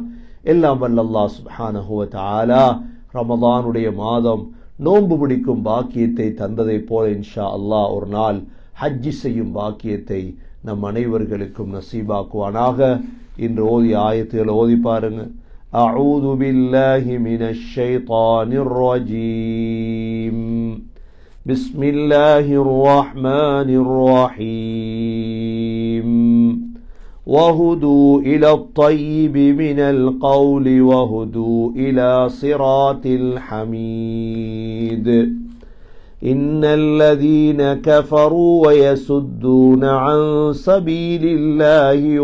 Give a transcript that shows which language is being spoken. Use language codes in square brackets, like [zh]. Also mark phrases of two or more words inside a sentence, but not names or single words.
[ta] எல்லாம் வல்ல [ar] الله سبحانه وتعالى [ta] ரமதானுடைய மாதம் நோன்பு பிடிக்கும் பாக்கியத்தை தந்ததை போல [ar] إن شاء الله [ta] ஒரு நாள் ஹஜ்ஜி செய்யும் பாக்கியத்தை நம் அனைவர்களுக்கும் நசீபாக்குவானாக. இன்று ஓதி ஆயத்துகளை ஓதி பாருங்க. [ar] أعوذ بالله من الشيطان الرجيم. بسم الله الرحمن الرحيم. وهدوا إلى الطيب من القول وهدوا إلى صراط الحميد. إن الذين كفروا ويسدون عن سبيل الله